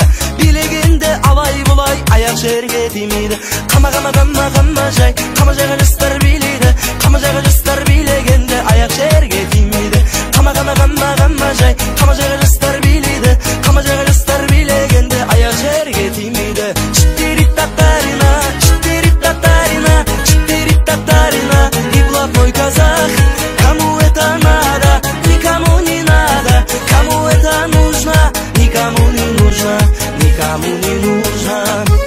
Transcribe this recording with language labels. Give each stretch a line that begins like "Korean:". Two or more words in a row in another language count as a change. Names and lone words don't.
Kazakh: Билегенде алай бұлай аяқ жерге тимейді. Қама жай, қама жайға жастар билейді. Қама жайға жастар билегенде аяқ жерге тимейді. Қама жай, қама жайға жастар билейді. Қама жайға жастар билегенде аяқ жерге тимейді.
Russian: Четыре татарина, и блатной казах. Кому это надо, никому не надо. Кому это нужно, никому не нужно, никому не нужно.